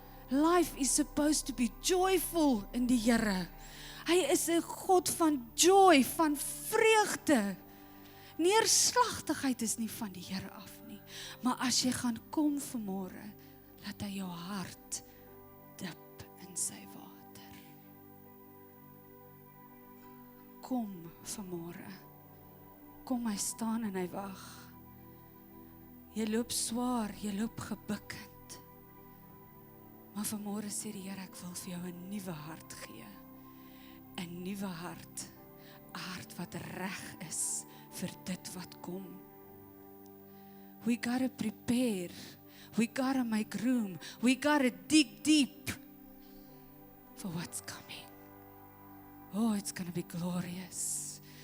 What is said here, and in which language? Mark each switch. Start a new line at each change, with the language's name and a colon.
English: Life is supposed to be joyful
Afrikaans: in die Here. Hy is 'n God van
English: joy,
Afrikaans: van vreugde. Neerslagtigheid is nie van die Here af nie. Maar as jy gaan kom vanmôre, laat hy jou hart
English: dip
Afrikaans: in sy water. Kom vanmôre. Kom, hy staan en hy wag. Jy loop swaar, jy loop gebukkend. Maar vanmôre sê die Here, ek wil vir jou 'n nuwe hart gee. 'n nuwe hart. 'n hart wat reg is vir dit wat kom.
English: We gotta prepare. We gotta make room. We gotta dig deep for what's coming. Oh, it's gonna be glorious.